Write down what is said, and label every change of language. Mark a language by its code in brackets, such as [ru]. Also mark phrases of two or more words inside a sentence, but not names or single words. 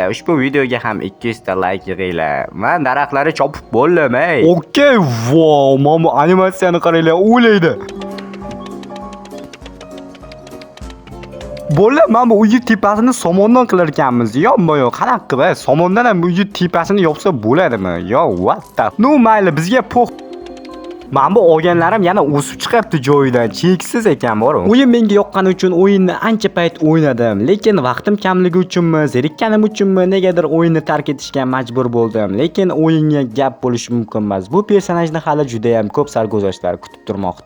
[uz] Ushbu videoga ham 200 ta like yig'inglar. Men daraxtlarni chopib bo'ldim, ey. Okey, wow, mana animatsiyani qaranglar, o'ylaydi. Bola, men bu uy tepasini somondan qilar ekanmiz. Yo'q, qanaqa qilib, somondan ham uy tepasini yopsa bo'ladimi? [en] Yo, what the? No, [uz] mayli, bizga po'q. Men bu olganlarim yana o'sib chiqibdi joyidan. Cheksiz ekan bor. O'yin menga yoqqani uchun o'yinni ancha payt o'ynadim, lekin vaqtim kamligi uchunmi, zerikkanim uchunmi, negadir o'yinni tark etishga majbur bo'ldim. Lekin o'yinga gap bo'lishi mumkin emas. Bu personajni hali juda ham ko'p sarguzashtlar kutib turmoqda.